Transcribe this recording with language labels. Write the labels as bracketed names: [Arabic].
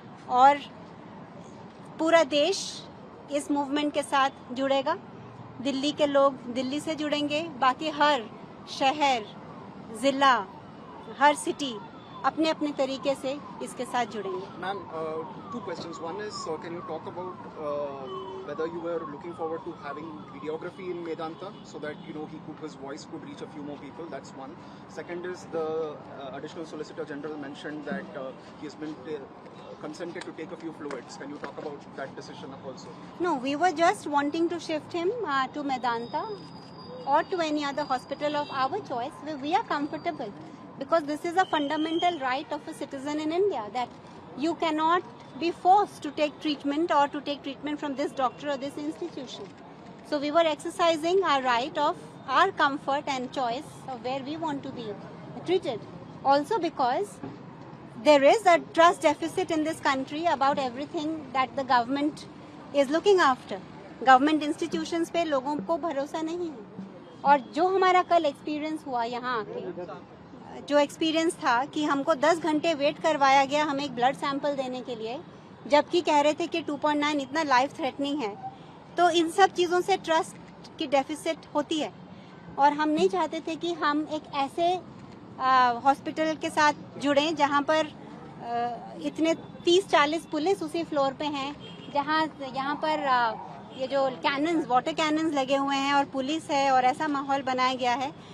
[Hindi] और पूरा देश इस मूवमेंट के साथ जुड़ेगा। दिल्ली के लोग दिल्ली से जुड़ेंगे, बाकी हर शहर, जिला, हर सिटी अपने अपने तरीके से इसके साथ जुड़ेंगे। [English] Ma'am, two questions. One is, can you talk about whether you were looking forward to having videography in Medanta so that his voice could reach a few more people? That's one. Second is the additional Solicitor General mentioned that he has been consented to take a few fluids. Can you talk about that decision also? No, we were just wanting to shift him to Medanta or to any other hospital of our choice where we are comfortable, because this is a fundamental right of a citizen in India that you cannot be forced to take treatment or to take treatment from this doctor or this institution. So we were exercising our right of our comfort and choice of where we want to be treated. Also because there is a trust deficit in this country about everything that the government is looking after. Government institutions [Hindi] पे लोगों को भरोसा नहीं है। और जो हमारा कल एक्सपीरियंस हुआ यहाँ आके, जो एक्सपीरियंस था कि हमको 10 घंटे वेट करवाया गया हमें एक ब्लड सैंपल देने के लिए, जबकि कह रहे थे कि 2.9 इतना लाइफ थ्रेटनिंग है। तो इन सब चीज़ों से ट्रस्ट की डेफिसिट होती है और हम नहीं चाहते थे कि हम एक ऐसे हॉस्पिटल के साथ जुड़ें जहां पर इतने 30-40 पुलिस उसी फ्लोर पे हैं, जहां यहाँ पर ये जो कैनन्स, वाटर कैनन्स लगे हुए हैं और पुलिस है और ऐसा माहौल बनाया गया है।